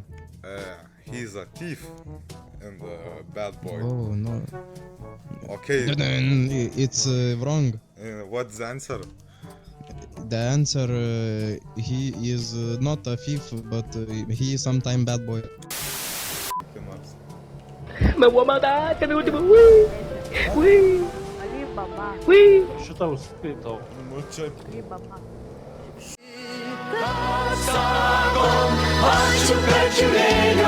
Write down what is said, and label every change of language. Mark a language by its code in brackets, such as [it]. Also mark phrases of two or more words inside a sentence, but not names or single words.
[en] He's a thief and a bad boy. Oh no. Okay. It's wrong. What's the answer? The answer, he is not a thief, but he is sometime bad boy. [es] Me voy a matar, que mi último. Uy. Uy. [uk] Що там спитав? [ru] Ну чё? [pt] Onde o